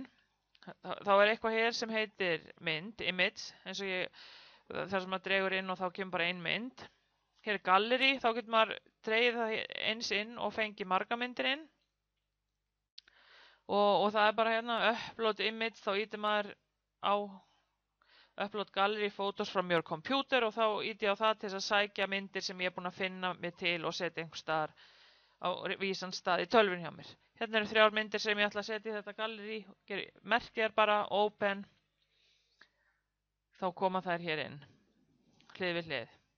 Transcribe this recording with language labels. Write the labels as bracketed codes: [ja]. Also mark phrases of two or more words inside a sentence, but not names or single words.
[is] Þá er eitthvað hér sem heitir mynd, image, eins og þar sem maður dregur inn og þá kemur bara ein mynd. Hér er gallerí, þá getur maður dregið það eins inn og fengið marga myndir inn. Og það er bara hérna [en] upload image, [is] þá ítir maður á [en] upload gallery photos from your computer [is] og þá íti ég á það til þess að sækja myndir sem ég er búin að finna mig til og setja einhver staðar á vísan stað í tölvun hjá mér. Hérna eru 3 myndir sem ég ætla að setja í þetta gallerí, merkið er bara open, þá koma þær hér inn, hlið við hlið.